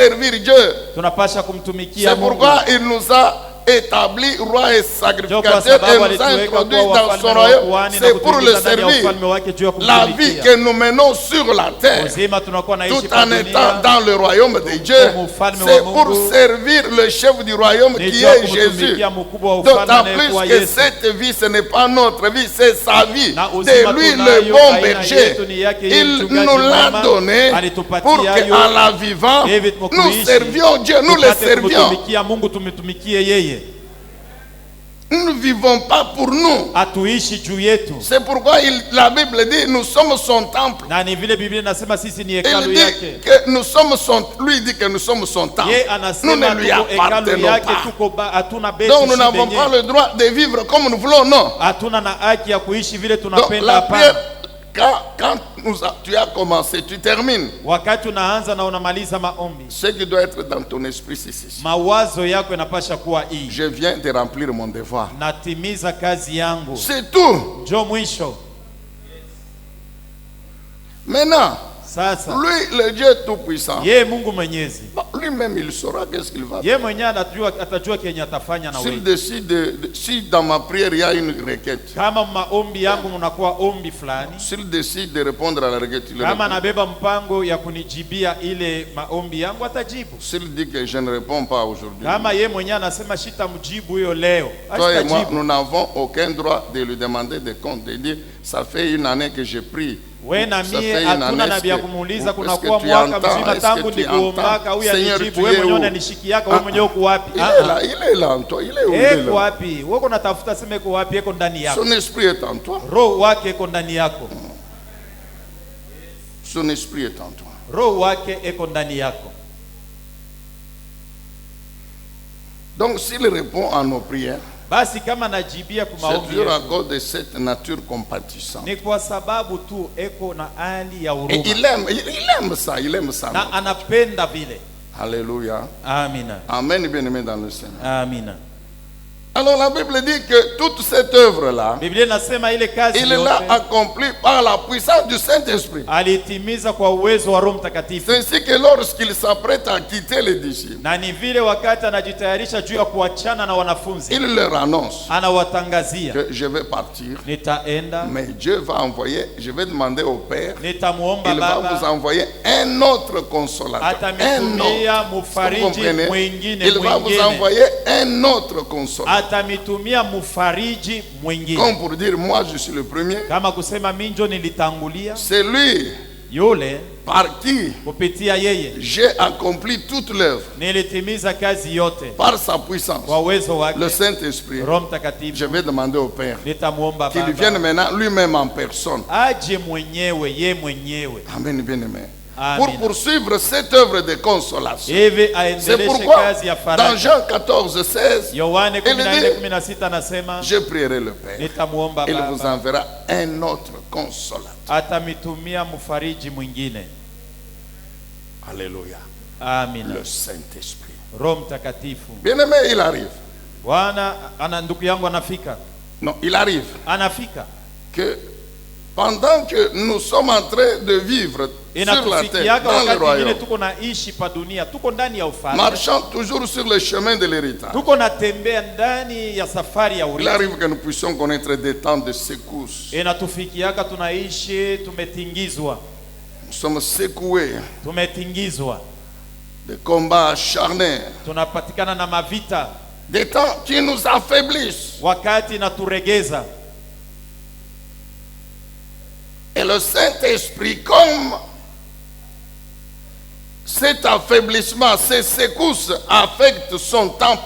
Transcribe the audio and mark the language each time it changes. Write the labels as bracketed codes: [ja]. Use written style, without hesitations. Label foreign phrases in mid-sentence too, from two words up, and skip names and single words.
[sw] tunapasha kumtumikia [fr] C'est [sw] Mungu. [fr] pourquoi il nous a établi roi et [sw] Ndio kwa [fr] sacrificateur [sw] sababu [fr] et nous a [sw] alituweka [fr] introduit [sw] kuwa [fr] dans [sw] wafalme [fr] son [sw] na [fr] royaume. [sw] wakuhani na [fr] C'est pour le [sw] kutuingiza ndani ya [fr] servir. [sw] ufalme wake juu ya [fr] La vie [sw] kumtumikia. [fr] que nous menons sur la terre, [sw] Uzima tunakuwa naishi [fr] tout [sw] pa [fr] en étant [sw] dunia [fr] dans le royaume de Dieu, c'est pour servir le chef du royaume [sw] ni [fr] qui [sw] juu ya [fr] est Jésus. [sw] kumtumikia mkubwa wa ufalme [fr] D'autant [sw] anayekuwa [fr] plus que [sw] Yesu. [fr] cette vie, ce n'est pas notre vie, c'est sa vie. [sw] Na [fr] De [sw] uzima [fr] lui, [sw] tunayo, [fr] le bon [sw] aina [fr] berger. [sw] yetu ni yake yeye [fr] Il [sw] mchungaji [fr] nous l'a [sw] mwema, [fr] donné [sw] alitupatia [fr] pour [sw] yo, [fr] qu'en la vivant, David nous [sw] mkuishi, [fr] servions Dieu, nous le [sw] tupate [fr] servions. [sw] kumtumikia Mungu, tumtumikie yeye. [fr] Nous ne vivons pas pour nous. [sw] Hatuishi juu yetu. [fr] C'est pourquoi la Bible dit nous sommes son temple. [sw] Na ni vile Biblia inasema sisi ni [fr] Il [sw] hekalu [fr] dit [sw] yake. [fr] que nous sommes son, lui dit que nous sommes son temple. [sw] Yeye [fr] Nous ne [sw] anasema [fr] lui [sw] tuko hekalu [fr] appartenons [sw] yake, [fr] pas. [sw] tuko hatuna beti [fr] Donc nous n'avons pas le droit de vivre comme nous voulons, non. [sw] hatuna na haki ya kuishi vile [fr] Donc [sw] tunapenda, [fr] la prière, [sw] hapana. [fr] quand tu as commencé, tu termines. [sw] Wakati unaanza na unamaliza maombi, [fr] Ce qui doit être dans ton esprit, c'est ceci. [sw] mawazo yako yanapasha kuwa hii: [fr] Je viens de remplir mon devoir. [sw] natimiza kazi yangu. [fr] C'est tout. [sw] Njo mwisho. [fr] Maintenant, [sw] Sasa [fr] lui, le Dieu Tout-Puissant, [sw] yeye Mungu Mwenyezi, [fr] lui-même, il saura qu'est-ce qu'il va faire. [sw] yeye mwenyewe atajua kenye atafanya na [fr] S'il [sw] wewe. [fr] décide, si dans ma prière il y a une requête, [sw] Kama maombi yangu mnakuwa ombi fulani, [fr] s'il décide de répondre à la requête, il [sw] kama [fr] répond. [sw] nabeba mpango ya kunijibia ile maombi yangu, atajibu. [fr] S'il dit que je ne réponds pas aujourd'hui, [sw] Kama yeye mwenyewe anasema shitamjibu hiyo leo, [fr] toi et moi, [sw] ashitajibu. [fr] nous n'avons aucun droit de lui demander des comptes, de dire, ça fait une année que je prie. [sw] We na [fr] Ça [sw] mie [fr] fait une [sw] hatuna [fr] année, [sw] nabii ya [fr] est-ce que- [sw] kumuuliza, [fr] est-ce [sw] kunakuwa [fr] que tu [sw] mwaka [fr] entends? [sw] mzima [fr] Est-ce [sw] tangu [fr] que tu [sw] nikuombaka, [fr] entends? [sw] huyu [fr] Seigneur, [sw] anijibu, [fr] tu [sw] wewe [fr] es [sw] mwenyewe [fr] où? [sw] unanishikiaka, wewe mwenyewe uko wapi? [fr] Il est là en toi, il est où? Il est [sw] Eko [fr] là. [sw] wapi? Wewe unatafuta sema eko wapi? Eko ndani yako. [fr] Son esprit est en toi. [sw] Roho wake eko ndani yako. [fr] Son esprit est en toi. [sw] Roho wake eko ndani yako. [fr] Donc s'il répond à nos prières, [sw] Basi kama najibia kwa [fr] c'est [sw] maombi [fr] toujours à [sw] yetu, [fr] cause de cette nature compatissante. [sw] ni kwa sababu tu eko na hali ya [fr] Et [sw] huruma [fr] il aime ça, il aime ça. [sw] na anapenda vile. [fr] Alléluia. [sw] Amina. [fr] Amen, bien-aimé dans le Seigneur. [sw] Amina. [fr] Alors la Bible dit que toute cette œuvre-là, [sw] Biblia inasema ile kazi [fr] il l'a [sw] yote [fr] accomplie par la puissance du Saint-Esprit. [sw] alitimiza kwa uwezo wa Roho Mtakatifu. [fr] C'est ainsi que lorsqu'il s'apprête à quitter les disciples, [sw] Na ni vile wakati anajitayarisha juu ya kuachana na wanafunzi, [fr] il leur annonce [sw] anawatangazia, [fr] que je vais partir, [sw] nitaenda, [fr] mais Dieu va envoyer, je vais demander au Père, [sw] nitamuomba [fr] il va vous [sw] Baba, [fr] envoyer un autre consolateur. Un [sw] atamitumia [fr] autre. Vous [sw] mufariji [fr] comprenez? [sw] mwingine [fr] Il va vous envoyer un autre consolateur. [sw] atamitumia mufariji mwingine. [fr] Comme pour dire, moi je suis le premier. [sw] Kama kusema minjo nilitangulia, [fr] C'est lui [sw] yule [fr] par qui [sw] kupitia yeye [fr] j'ai accompli toute l'œuvre. [sw] nilitimiza kazi yote [fr] Par sa puissance, [sw] kwa uwezo wake [fr] le Saint-Esprit. [sw] Roho [fr] Je [sw] Mtakatifu. [fr] vais demander au Père [sw] Nitamuomba [fr] qu'il vienne [sw] Baba [fr] maintenant lui-même en personne. [sw] aje mwenyewe, ye mwenyewe, [fr] Amen, bien-aimé. [sw] Amen. [fr] Pour poursuivre cette œuvre de consolation. [sw] hivi [fr] C'est [sw] aendeleshe [fr] pourquoi [sw] kazi ya [fr] dans [sw] faraja. [fr] Jean 14, 16, [sw] Yohane [fr] Il dit, [sw] 14:16 anasema, [fr] je prierai le Père. [sw] nitamuomba [fr] Il vous [sw] Baba [fr] enverra un autre consolateur. [sw] atamitumia mfariji mwingine. [fr] Alléluia. [sw] Amina. [fr] Le Saint-Esprit. [sw] Roho Mtakatifu. [fr] Bien-aimé, il arrive. [sw] Bwana ana ndugu yangu anafika. [fr] Non, il arrive [sw] Anafika. [fr] que pendant que nous sommes en train de vivre sur la terre, [sw] Inatufikiaka [fr] dans le [sw] wakati mwingine [fr] royaume, [sw] tuko naishi pa dunia, tuko ndani ya ufalme, [fr] marchant toujours sur le chemin de l'héritage, [sw] tuko natembea ndani ya safari ya [fr] il [sw] urithi. [fr] arrive que nous puissions connaître des temps de secousses. [sw] Inatufikiaka tunaishi tumetingizwa, [fr] Nous sommes secoués, [sw] tumetingizwa, [fr] des combats acharnés, [sw] tunapatikana na mavita, [fr] des temps qui nous affaiblissent. [sw] wakati naturegeza. [fr] Et le Saint-Esprit, comme cet affaiblissement, ces secousses affectent son temple